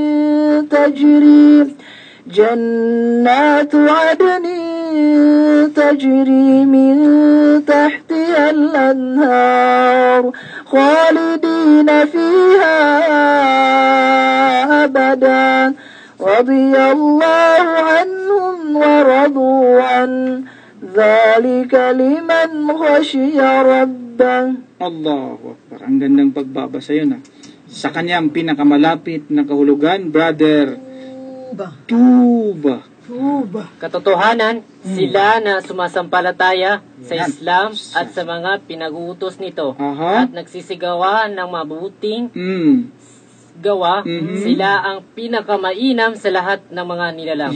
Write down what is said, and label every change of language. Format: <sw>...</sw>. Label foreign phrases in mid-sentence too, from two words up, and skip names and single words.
<ar>تجري من تحتها الأنهار خالدين فيها أبدا رضي الله عنهم ورضوا عنه ذلك لمن خشي ربه. الله أكبر.</ar> <tl>Ang gandang pagbabasa yun, ha? Sa kanyang pinakamalapit na kahulugan, Brother Tuba. Katotohanan, sila na sumasampalataya sa Islam at sa mga pinag-uutos nito at nagsisigawan ng mabuting gawa, sila ang pinakamainam sa lahat ng mga nilalang.</tl>